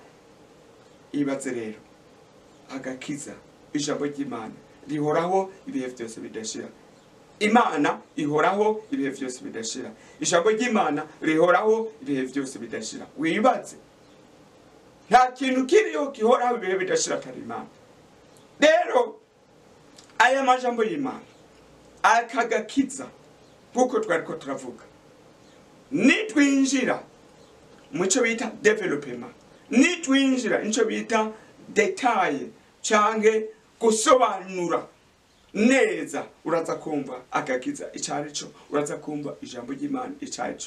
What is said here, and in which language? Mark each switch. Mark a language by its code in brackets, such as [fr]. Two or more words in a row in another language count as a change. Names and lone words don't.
[rn] Ibaze rero agakiza, ijambo ry'Imana rihoraho ibihe byose bidashira. Imana ihoraho ibihe byose bidashira, ijambo ry'Imana rihoraho ibihe byose bidashira. Wibaze nta kintu kiriyo kihoraho ibihe bidashira atari Imana. Rero aya majambo y'Imana akagakiza kuko twariko turavuga, nitwinjira muco bita development, nitwinjira inco bita detail canke gusobanura neza, uraza kumva agakiza icarico, uraza kumva ijambo ry'Imana icarico.